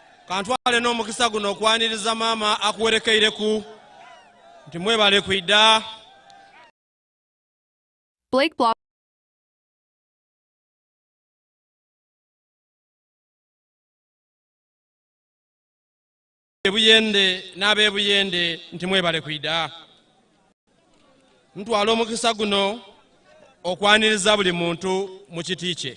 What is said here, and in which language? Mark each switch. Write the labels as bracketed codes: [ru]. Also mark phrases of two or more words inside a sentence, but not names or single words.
[xog] kantwale n'omukisa guno okwaniriza maama akuwerekeireku nti mwebale kwidda Blake Block Buyende n'abe Buyende nti mwebale kwidda ntwala omukisa guno okwaniriza buli muntu mu kiti kye.